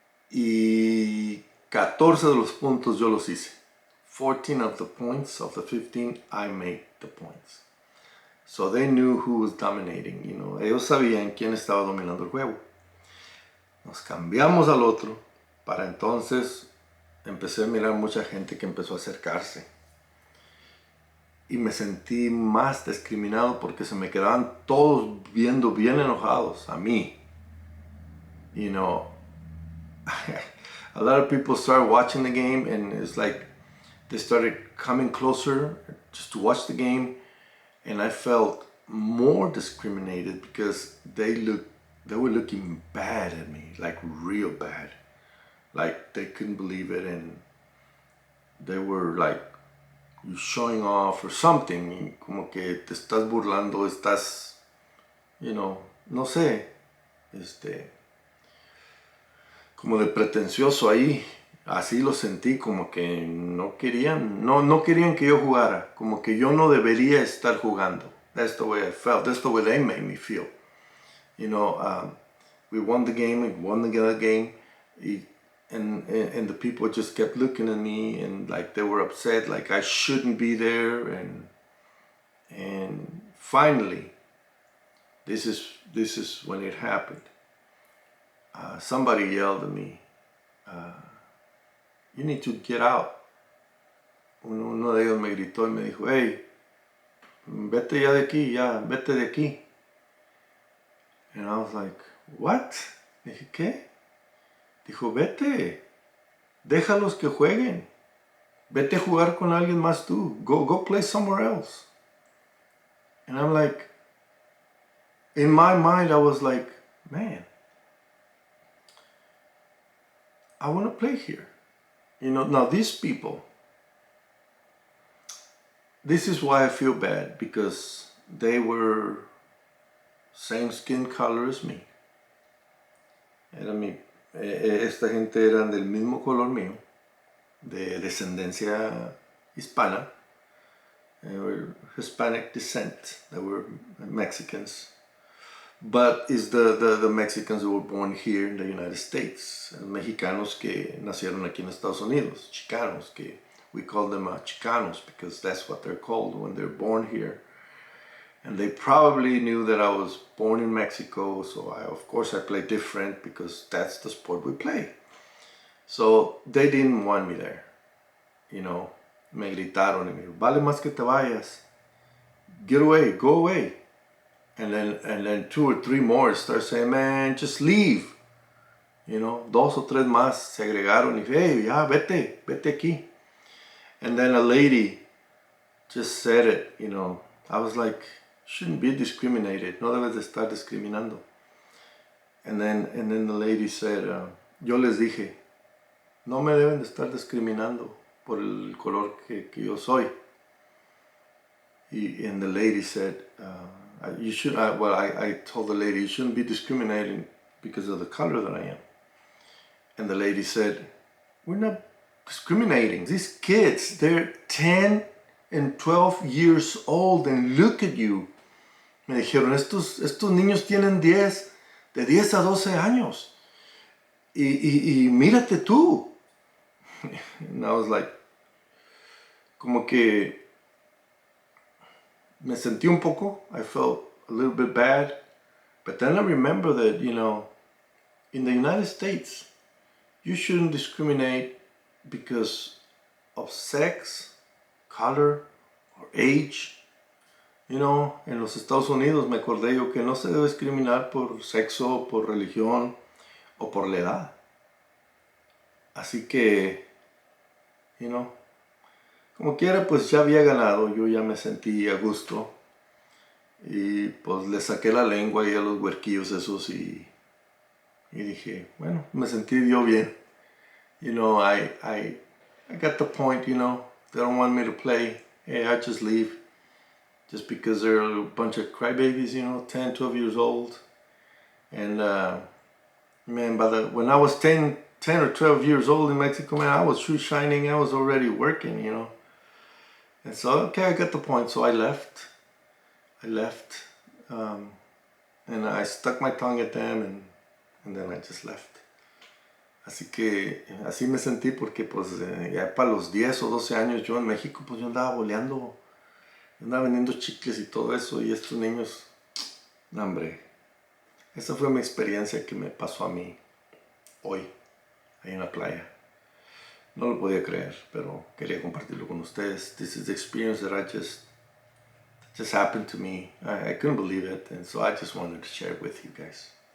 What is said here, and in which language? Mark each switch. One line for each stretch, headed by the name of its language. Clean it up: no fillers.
Spanish: Y 14 de los puntos yo los hice.
English: 14 of the points of the 15, I made the points. So they knew who was dominating, you know.
Spanish: Ellos sabían quién estaba dominando el juego. Nos cambiamos al otro. Para entonces empecé a mirar mucha gente que empezó a acercarse. Y me sentí más discriminado porque se me quedaban todos viendo bien enojados a mí.
English: You know, a lot of people started watching the game and it's like they started coming closer just to watch the game, and I felt more discriminated because they were looking bad at me, like real bad. Like they couldn't believe it and they were like, you're showing off or something,
Spanish: como que te estás burlando, estás,
English: you know,
Spanish: no sé, como de pretencioso ahí. Así lo sentí, como que no querían que yo jugara, como que yo no debería estar jugando.
English: That's the way I felt. That's the way they made me feel. You know, we won the game, we won the other game, and the people just kept looking at me and like they were upset, like I shouldn't be there. And finally, this is when it happened. Somebody yelled at me, you need to get out.
Spanish: uno de ellos me gritó y me dijo, hey, vete ya de aquí, ya, vete de aquí.
English: And I was like, what?
Spanish: Dije, ¿qué? Dijo, vete, déjalos que jueguen. Vete a jugar con alguien más tú.
English: Go play somewhere else. And I'm like, in my mind, I was like, man, I want to play here. You know, now these people, this is why I feel bad, because they were same skin color as me.
Spanish: Esta gente eran del mismo color mío, de descendencia hispana.
English: They were Hispanic descent. They were Mexicans. But it's the Mexicans who were born here in the United States.
Spanish: Mexicanos que nacieron aquí en Estados Unidos.
English: Chicanos, que we call them Chicanos because that's what they're called when they're born here. And they probably knew that I was born in Mexico, so of course I play different because that's the sport we play. So they didn't want me there. You know,
Spanish: me gritaron y me dijo, vale más que te vayas.
English: Get away, go away. And then 2 or 3 more start saying, man, just leave. You know,
Spanish: 2 o 3 más se agregaron y hey, ya, vete aquí.
English: And then a lady just said it, you know. I was like, shouldn't be discriminated.
Spanish: No debes de estar discriminando.
English: And then the lady said,
Spanish: yo les dije, no me deben de estar discriminando por el color que yo soy.
English: And the lady said, you should, I told the lady, you shouldn't be discriminating because of the color that I am. And the lady said, we're not discriminating. These kids, they're 10 and 12 years old and look at you.
Spanish: Me dijeron, estos niños tienen de 10 a 12 años. Y mírate tú.
English: And I was like,
Spanish: como que me sentí un poco,
English: I felt a little bit bad. But then I remember that, you know, in the United States, you shouldn't discriminate because of sex, color, or age. You know,
Spanish: en los Estados Unidos me acordé yo que no se debe discriminar por sexo, por religión o por la edad. Así que,
English: you know,
Spanish: como quiera, pues ya había ganado, yo ya me sentí a gusto. Y pues le saqué la lengua y a los huerquillos esos y dije, bueno, me sentí yo bien.
English: You know, I got the point, you know, they don't want me to play, hey, I just leave. Just because they're a bunch of crybabies, you know, 10, 12 years old. And man, when I was 10 or 12 years old in Mexico, man, I was shoe shining, I was already working, you know. And so, okay, I got the point, so I left. And I stuck my tongue at them and then I just left.
Spanish: Así que, así me sentí porque pues ya para los 10 o 12 años yo en México, pues yo andaba boleando. Andaba vendiendo chicles y todo eso y estos niños, no, hombre, esa fue mi experiencia que me pasó a mí hoy, ahí en la playa. No lo podía creer, pero quería compartirlo con ustedes.
English: This is the experience that just happened to me. I couldn't believe it, and so I just wanted to share it with you guys.